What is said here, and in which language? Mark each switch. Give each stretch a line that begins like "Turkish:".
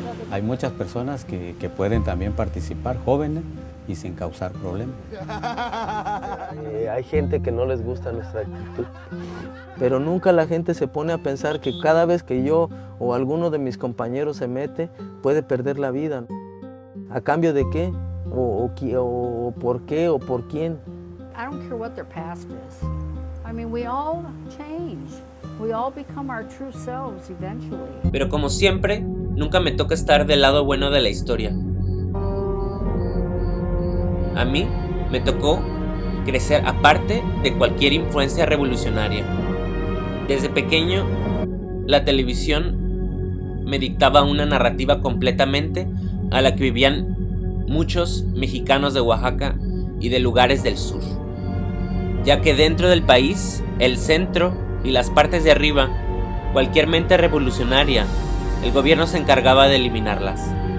Spanish: Hay muchas personas que pueden también participar, jóvenes, y sin causar problemas. Hay gente que no les gusta nuestra actitud, pero nunca la gente se pone a pensar que cada vez que yo o alguno de mis compañeros se mete, puede perder la vida. ¿A cambio de qué? ¿O por qué? ¿O por quién?
English: I don't care what their past is. I mean, we all change. We all become our true selves eventually.
Spanish: Pero como siempre, nunca me toca estar del lado bueno de la historia. A mí me tocó crecer aparte de cualquier influencia revolucionaria. Desde pequeño, la televisión me dictaba una narrativa completamente a la que vivían muchos mexicanos de Oaxaca y de lugares del sur, ya que dentro del país, el centro y las partes de arriba, cualquier mente revolucionaria, el gobierno se encargaba de eliminarlas.